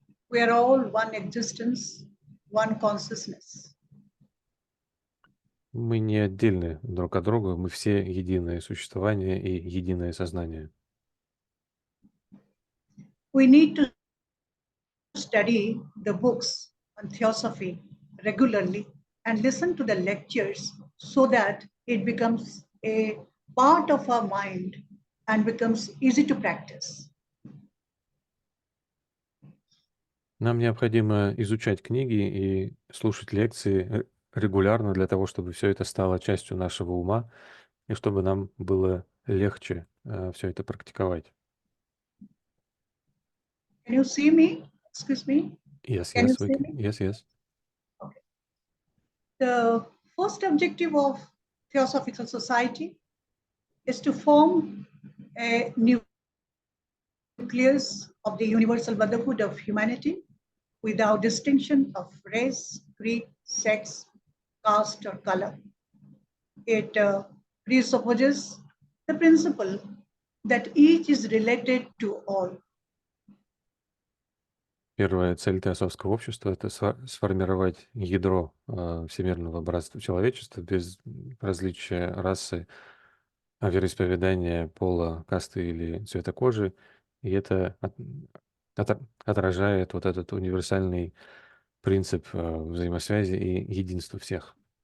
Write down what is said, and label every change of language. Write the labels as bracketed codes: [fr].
[en] We are all one existence, one consciousness. [ru] Мы не отдельны друг от друга, мы все единое существование и единое сознание. [en] We need to study the books on Theosophy regularly and listen to the lectures so that it becomes a part of our mind and becomes easy to practice. [ru] Нам необходимо изучать книги и слушать лекции регулярно для того, чтобы все это стало частью нашего ума и чтобы нам было легче все это практиковать. [en] Can you see me? Excuse me. Yes, Can you yes, see me? yes. Okay. The first objective of Theosophical Society is to form a nucleus of the universal brotherhood of humanity without distinction of race, creed, sex, caste, or color. It presupposes the principle that each is related to all. [ru] Первая цель Теософского общества — это сформировать ядро всемирного братства человечества без различия расы, вероисповедания, пола, касты или цвета кожи. И это отражает вот этот универсальный принцип взаимосвязи и единства всех.